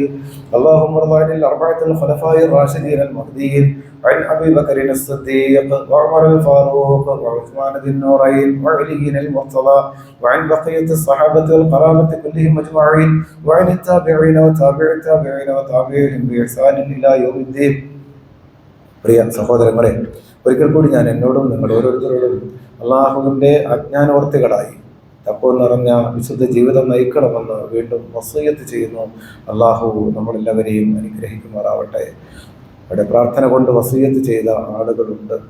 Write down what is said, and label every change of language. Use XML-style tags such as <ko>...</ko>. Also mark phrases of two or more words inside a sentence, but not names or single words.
<ar>اللهم ارض عن الأربعة الخلفاء الراشدين المهديين عن أبي بكر الصديق وعمر الفاروق وعثمان ذي النورين وعلي المرتضى وعن بقية الصحابة والقرابة كلهم أجمعين وعن التابعين وتابع التابعين وتابعهم بإحسان إلى يوم الدين.</ar> <ml>പ്രിയ സഹോദരങ്ങളെ, ഒരിക്കൽ കൂടി ഞാൻ എന്നോടും നിങ്ങൾ ഓരോരുത്തരോടും അള്ളാഹുവിൻ്റെ അജ്ഞാനവർത്തികളായി തഖ്വ നിറഞ്ഞ വിശുദ്ധ ജീവിതം നയിക്കണമെന്ന് വീണ്ടും വസിയത്ത് ചെയ്യുന്നു. അള്ളാഹു നമ്മളെല്ലാവരെയും അനുഗ്രഹിക്കുമാറാവട്ടെ. അവിടെ പ്രാർത്ഥന കൊണ്ട് വസിയത്ത് ചെയ്ത ആളുകളുണ്ട്.</ml>